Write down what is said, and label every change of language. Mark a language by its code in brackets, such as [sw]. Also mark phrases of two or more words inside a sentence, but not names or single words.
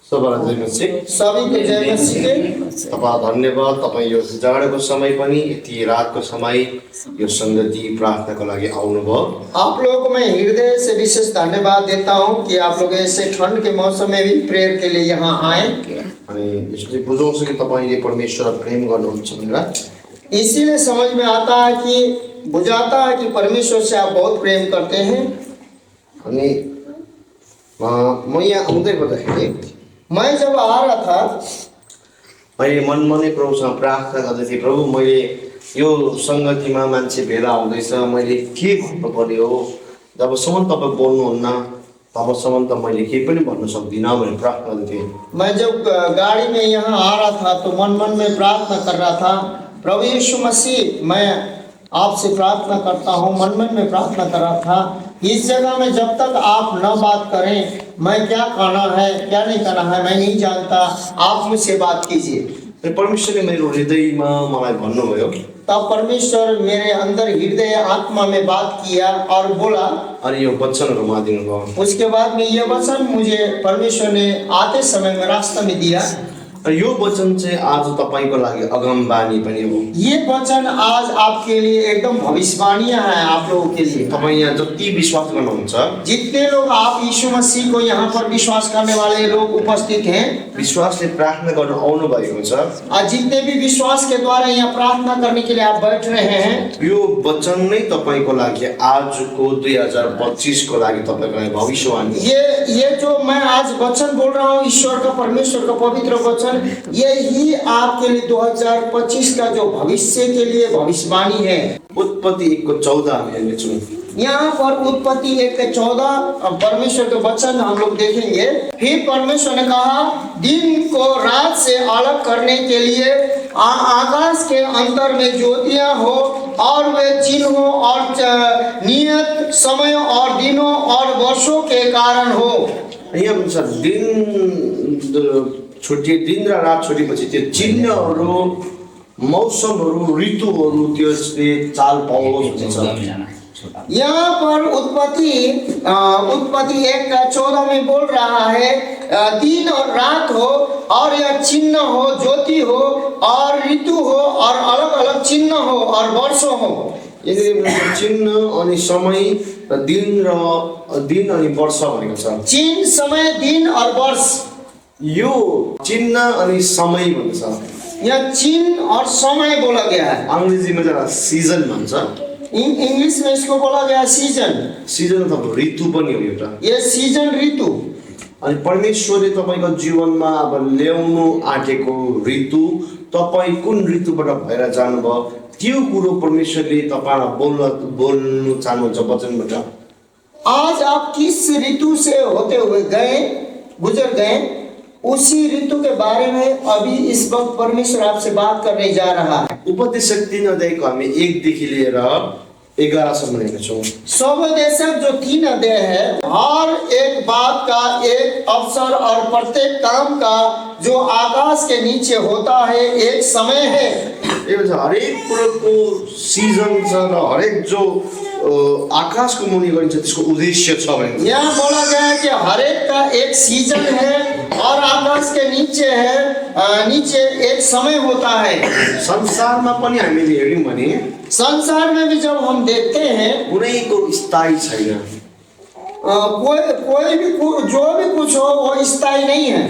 [ne] सबैलाई जय मसीह। [hi] सभी को जय मसीह। [ne] तपाईँ धन्यवाद। तपाईँ यो जाडोको समय पनि यति रातको समय यो संगति प्रार्थनाको लागि आउनुभयो। [hi] आप लोगों को मैं हृदय से विशेष धन्यवाद देता हूँ कि आप लोग ऐसे ठंड के मौसम में भी प्रेयर के लिए यहाँ आए। [ne] अनि यसले बुझाउँछ कि तपाईँले परमेश्वरलाई प्रेम गर्नुहुन्छ भनेर। [hi] इसीलिए समझ में आता है कि बुझाता है कि परमेश्वर से आप बहुत प्रेम करते हैं। [ne] अनि म यहाँ आउँदै गर्दाखेरि [hi] मैं जब आ रहा था [ne] मैले मनमा नै प्रभुसँग प्रार्थना गर्दै थिएँ, प्रभु मैले यो संगतिमा मान्छे भेला आउँदैछ, मैले के भन्नु पर्यो, जबसम्म तपाईँ बोल्नुहुन्न तबसम्म त मैले केही पनि भन्न सक्दिनँ भनेर प्रार्थना गर्दै थिएँ। [hi] मैं जब गाड़ी में यहाँ आ रहा था तो मन में प्रार्थना कर रहा था, प्रभु यीशु मसीह मैं आपसे प्रार्थना करता हूँ। मन में प्रार्थना कर रहा था, इस जगह में जब तक आप न बात करें मैं क्या कहना है क्या नहीं कहना है मैं नहीं जानता, आप मुझसे बात कीजिए। [ne] परमेश्वरले मेरो हृदयमा मलाई भन्नुभयो। [hi] तब परमेश्वर मेरे अंदर हृदय आत्मा में बात किया और बोला, [ne] अनि यो वचनहरू उहाँ दिनुभयो। [hi] उसके बाद में ये वचन मुझे परमेश्वर ने आते समय में रास्ता में दिया। [ne] यो वचन चाहिँ आज तपाईको लागि अगमबानी पनि हो। [hi] ये वचन आज आपके लिए एकदम भविष्यवाणियां हैं आप लोगों के लिए। [ne] तपाईँ यहाँ जति विश्वास गर्नुहुन्छ, [hi] जितने लोग आप यीशु मसीह को यहाँ पर विश्वास करने वाले लोग उपस्थित हैं, [ne] विश्वासले प्रार्थना गर्न आउनु भएको छ, [hi] और जितने भी विश्वास के द्वारा यहाँ प्रार्थना करने के लिए आप बैठ रहे हैं, [ne] यो वचन नै तपाईको लागि आजको 2025 को लागि तपाईको लागि भविष्यवाणी। [hi] ये जो मैं आज वचन बोल रहा हूँ ईश्वर का, परमेश्वर का पवित्र वचन, यही आपके लिए 2025 का जो भविष्य के लिए भविष्यवाणी है। [ne] उत्पत्ति 1:14 हामी हेर्नेछौँ। [hi] यहाँ पर उत्पत्ति 1:14 परमेश्वर के वचन हम लोग देखेंगे। फिर परमेश्वर ने कहा, दिन को रात से अलग करने के लिए आकाश के अंतर में ज्योतियां हो और वे चिन्हों और नियत समय और दिनों और वर्षों के कारण हो। [ne] यहाँ भन्छ दिन छुट्टिए, दिन र रात छुटेपछि त्यो चिन्हहरू, मौसमहरू, ऋतुहरू त्यसले चाल पाओस् भन्छ। [hi] यहाँ पर उत्पत्ति 1:14 में बोल रहा है, दिन और रात हो और यह चिन्ह हो, ज्योति हो और ऋतु हो और अलग अलग चिन्ह हो और वर्ष हो। [ne] चिन्ह अनि समय र दिन अनि वर्ष भनेको छ। [hi] चिन्ह, समय, दिन और वर्ष। [ne] यो चिन्ह अनि समय भन्छ। [hi] यह चिन्ह और समय बोला गया है। [ne] अंग्रेजीमा जरा सीजन भन्छ। [hi] इंग्लिश में इसको बोला गया सीजन। [ne] सीजन अथवा ऋतु पनि हो एउटा। [hi] ये सीजन, ऋतु। [ne] अनि परमेश्वरले तपाईको जीवनमा अब ल्याउनु आँटेको ऋतु, तपाई कुन ऋतुबाट भएर जानुभयो त्यो कुरो परमेश्वरले तपाईलाई बोल्नु चाहनुहुन्छ वचनबाट। [hi] आज आप किस ऋतु से होते हुए गए, गुजर गए, उसी ऋतु के बारे में अभी इस वक्त परमेश्वर आपसे बात करने जा रहा है। [ne] उपदेशक 3 अध्यायको हामी 1 देखि लिएर 11 सम्म हेर्नेछौँ। [hi] स्वोपदेशक जो 3 अध्याय है, हर एक बात का एक अवसर और प्रत्येक काम का जो आकाश के नीचे होता है एक समय है। [ne] ये भन्छ हरेक कुरोको सिजन छ र हरेक जो आकाश को मुनि गरिन्छ त्यसको उद्देश्य छ भने। [hi] यहाँ बोला गया है कि हरेक का एक सीजन है और आकाश के नीचे है, नीचे एक समय होता है। [ne] संसारमा पनि हामीले हेर्यौं भने [hi] संसार में भी जब हम देखते हैं [ne] कुनैको स्थायी छैन। [hi] कोई भी जो भी कुछ हो वो स्थायी नहीं है।